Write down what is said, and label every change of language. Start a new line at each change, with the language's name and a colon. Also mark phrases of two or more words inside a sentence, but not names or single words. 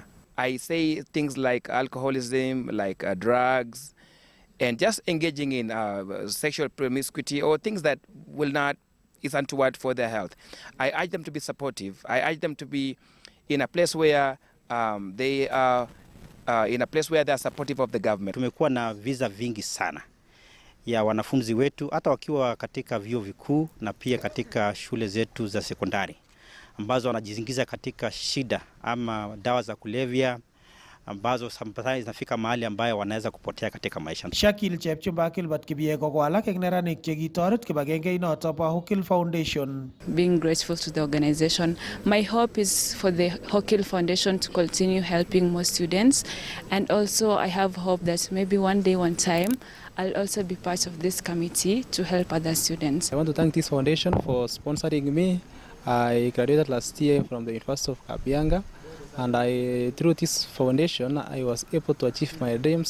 English: I say things like alcoholism, like drugs, and just engaging in sexual promiscuity or things that is untoward for their health. I urge them to be supportive. I urge them to be in a place where they are supportive of the government.
Swahili: Tumekuwa na visa vingi sana ya wanafunzi wetu hata wakiwa katika vyuo vikuu na pia katika shule zetu za sekondari ambazo wanajizingiza katika shida ama dawa za kulevya ambazo sometimes zinafika mahali ambayo wanaweza kupotea katika maisha.
Kalenjin: Shakil Chepchumba Kilbat Kibiego ko alak eng neranik che kitoret kibagenge inoto bo Hokil Foundation.
English: Being grateful to the organization, my hope is for the Hokil Foundation to continue helping more students, and also I have hope that maybe one day, one time, I'll also be part of this committee to help other students. I want to thank this foundation for sponsoring me. I graduated last year from the University of Kabianga, and through this foundation, I was able to achieve my dreams.